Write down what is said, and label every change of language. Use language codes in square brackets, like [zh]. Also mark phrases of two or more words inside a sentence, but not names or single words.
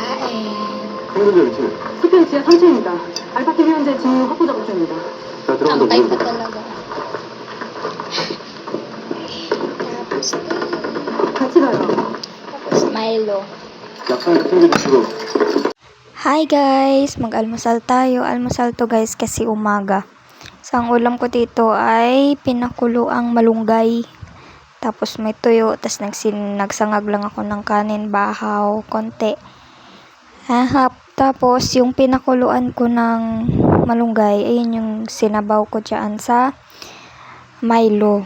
[ko] 생존자 위치는? 스페인 지하 3층입니다. 알파팀 현재 진입 확보 작업 중입니다. 자, 들어간다. [tl] Tambay pa talaga. Tapos, [ko] 같이 가요. [tl] tapos Milo. [ko] 약상을 챙겨주시고. [tl] Hi guys! Mag-almusal tayo. Almusal to guys kasi umaga. So, ang ulam ko dito ay pinakuloang malunggay. Tapos may tuyo. Tapos nagsangag lang ako ng kanin, bahaw, konti. Tapos yung pinakuluan ko ng malunggay, ayun yung sinabaw ko dyan sa Milo.